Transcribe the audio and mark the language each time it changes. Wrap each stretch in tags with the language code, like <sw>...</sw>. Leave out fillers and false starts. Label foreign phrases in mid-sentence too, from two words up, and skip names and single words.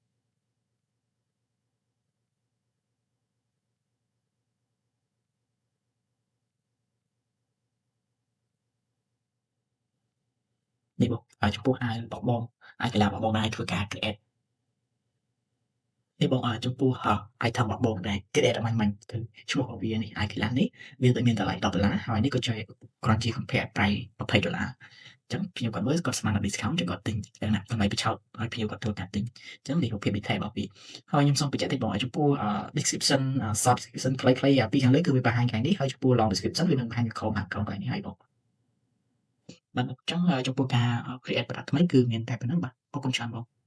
<km>នេះបងចំពោះរបស់បង iCloud របស់បងអាចធ្វើការ create នេះបងចំពោះitem របស់បងដែល create ឲ្យមាញ់គឺ ឈ្មោះរបស់វានេះ iCloud នេះវាទៅមានតម្លៃ$10ហើយនេះក៏ជួយគ្រាន់ជា</km> <en>compare price</en> <km>$20 ចឹងភ្ញៀវគាត់មើលគាត់ស្មានដល់ discount ចឹងគាត់ទិញចឹងណាតម្លៃបញ្ឆោតឲ្យភ្ញៀវគាត់ធ្វើការទិញចឹងនេះរូបភាព detail របស់វាហើយខ្ញុំសូមបញ្ជាក់តិចបងចំពោះ description</km> <en>short description</en> <km>ខ្លីៗពីខាងលើគឺវាបង្ហាញកន្លែងនេះហើយចំពោះ</km> <en>long description</en> <km>វានឹងបង្ហាញក្រោមក្រោមកន្លែងនេះហើយបងបាទអញ្ចឹងចំពោះការ create ប្រដាប់ថ្មីគឺមានតែប៉ុណ្្នឹងបាទអរគុណច្រើនបង</km>